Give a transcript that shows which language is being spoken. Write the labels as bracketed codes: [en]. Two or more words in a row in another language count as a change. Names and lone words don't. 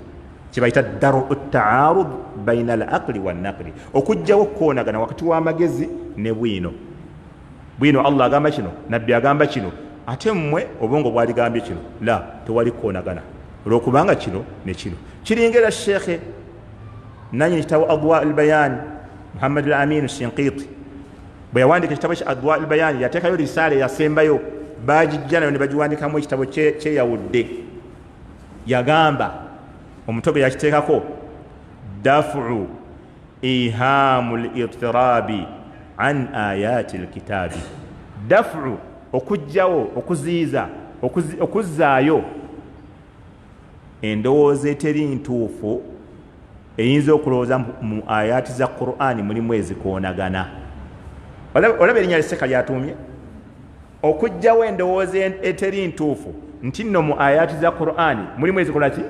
[lg] Kibayita [ar] درء تعارض بين العقل والنقل, [lg] okujjawo okukoonagana wakati w'amagezi ne bwino. Bwino Allah agamba kino, nabbi agamba kino, ate mmwe obwongo bwaligambye kino. La, tewali kukoonagana olwokubanga kino ne kino. Kiringera Sheekhe nanyini kitabo Adwa al-Bayan Muhammad al-Amin al-Shinqiti bwe yawandika ekitabo kya Adwa al-Bayan, yateekayo risaala yasembayo, bagijja nayo ne bagiwandikamu ekitabo kyeyawudde. Yagamba omutobe yakiteekako [ar] دفع إيهام الاضطراب عن آيات الكتاب. [lg] Dafu okujjawo, okuziiza, okuzzaayo endowooza eteri ntuufu eyinza okulowooza mu ayati za Qur'ani mulimu ezikoonagana. Olaba erinnya Seeka lyatuumye okujjawo endowooza eteri ntuufu nti nno mu ayati za Qur'ani mulimu ezikola ki?